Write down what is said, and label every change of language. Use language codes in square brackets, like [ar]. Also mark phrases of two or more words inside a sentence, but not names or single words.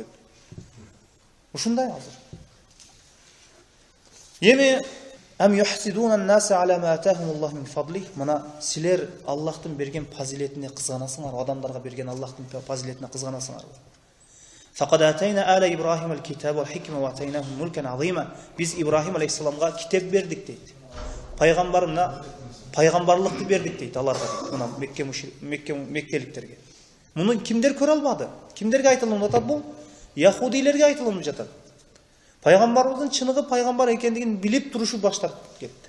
[ky] Ушундай азыр. [ar] Эми أم يحسدون الناس على ما آتاهم الله من فضله. [ky] Мына силер Аллахтын берген фазилетине кызганасыңар, адамдарга берген Аллахтын фазилетине кызганасыңар. [ar] فقد آتينا آل إبراهيم الكتاب والحكمة وآتيناهم ملكا عظيما. [ky] Биз Ибрахим алейхиссаламга китеп бердик дейт. Пайгамбарлыкты бердик дейт аларга. Мына Меккеликтерге. Муну кимдер көрө албады? Кимдерге айтылып жатат бул? Яхудилерге айтылып жатат. Пайгамбарыбыздын чыныгы пайгамбар экендигин билип турушу баш тартып кетти.